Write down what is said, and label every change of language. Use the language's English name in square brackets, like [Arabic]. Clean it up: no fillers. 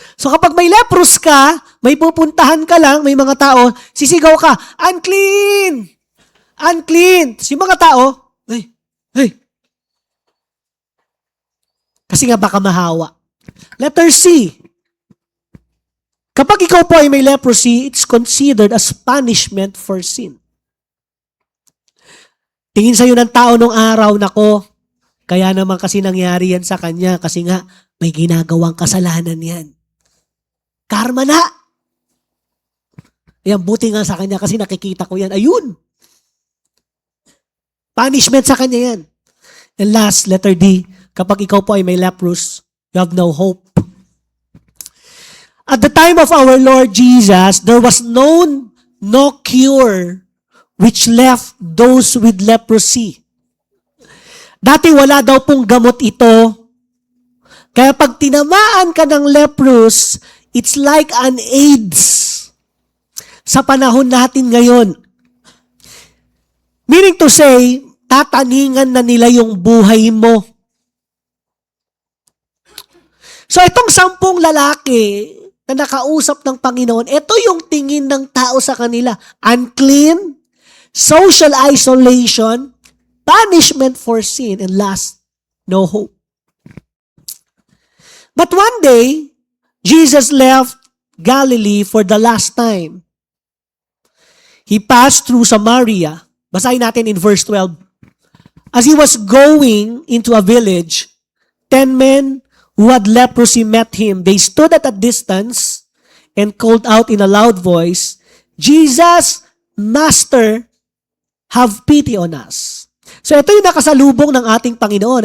[Filipino] So kapag may leprous ka, may pupuntahan ka lang, may mga tao, sisigaw ka, [English] "Unclean! Unclean!" [Filipino] Tapos yung mga tao, hey. Kasi nga baka mahawa. [English] Letter C, [Filipino] kapag ikaw po ay may [English] leprosy, it's considered as punishment for sin. [Filipino] Tingin sa'yo ng tao nung araw, nako, kaya naman kasi nangyari yan sa kanya kasi nga may ginagawang kasalanan yan. Karma na! Ayan, buti nga sa kanya kasi nakikita ko yan. Ayun! [English] Punishment [Filipino] sa kanya yan. [English] And last, letter D, [Filipino] kapag ikaw po ay may [English] leprous, you have no hope. At the time of our Lord Jesus, there was no cure which left those with leprosy. [Filipino] Dati wala daw pong gamot ito. Kaya pag tinamaan ka ng leprous, [English] it's like an AIDS [Filipino] sa panahon natin ngayon. [English] Meaning to say, [Filipino] tataningan na nila yung buhay mo. So itong 10 lalaki na nakausap ng Panginoon, ito yung tingin ng tao sa kanila. [English] Unclean, social isolation, punishment for sin, and last, no hope. But one day, Jesus left Galilee for the last time. He passed through Samaria. [Filipino] Basahin natin [English] in verse 12. As he was going into a village, 10 men who had leprosy met him. They stood at a distance and called out in a loud voice, "Jesus, Master, have pity on us." [Filipino] So ito yung nakasalubong ng ating Panginoon.